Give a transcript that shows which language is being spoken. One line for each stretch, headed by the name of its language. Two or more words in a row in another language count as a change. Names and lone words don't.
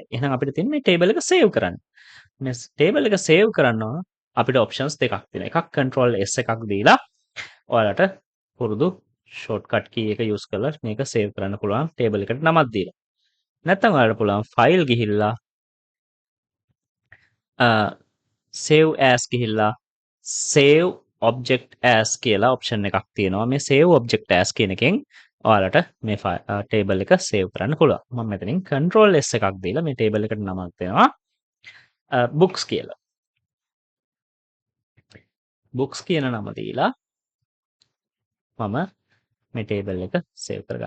Sinhala: එහෙනම් අපිට තියෙන්නේ මේ table එක save කරන්න. මේ table එක save කරනවා අපිට options දෙකක් තියෙනවා. එකක්
English: control S
Sinhala: එකක් දීලා ඔයාලට පුරුදු
English: shortcut key
Sinhala: එක use කරලා මේක save කරන්න පුළුවන් table එකට නමක් දීලා. නැත්නම් ඔයාලට පුළුවන් file ගිහිල්ලා
English: save as
Sinhala: ගිහිල්ලා
English: save object as
Sinhala: කියලා option එකක් තියෙනවා. මේ
English: save object as
Sinhala: කියන එකෙන් ඔයාලට මේ table එක save කරන්න පුළුවන්. මම මෙතනින්
English: control S
Sinhala: එකක් දීලා මේ table එකට නමක් දෙනවා books කියලා. books කියන නම දීලා මම මේ table එක save කරගන්නවා.